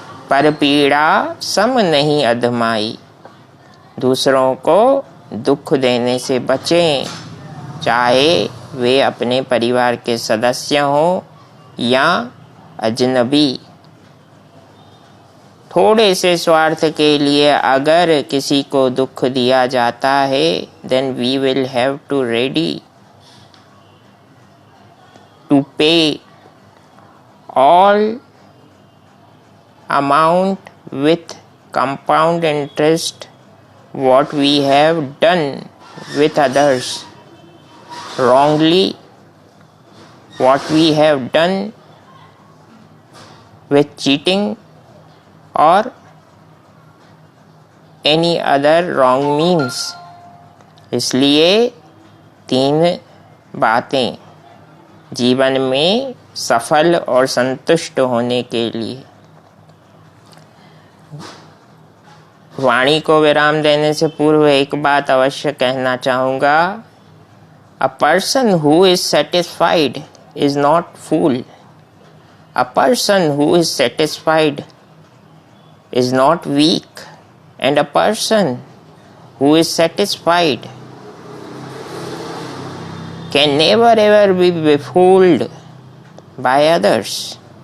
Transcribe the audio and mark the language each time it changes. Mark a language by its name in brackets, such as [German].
[Hindi] पर पीड़ा सम नहीं अधमाई। दूसरों को दुख देने से बचें, चाहे वे अपने परिवार के सदस्य हों या अजनबी। थोड़े से स्वार्थ के लिए अगर किसी को दुख दिया जाता है, [English] then we will have to ready to pay all amount with compound interest what we have done with others wrongly, what we have done with cheating or any other wrong means। [Hindi] इसलिए 3 बातें जीवन में सफल और संतुष्ट होने के लिए। वाणी को विराम देने से पूर्व एक बात अवश्य कहना चाहूँगा। [English] A person who is satisfied is not fool. A person who is satisfied is not weak, and a person who is satisfied can never ever be befooled by others.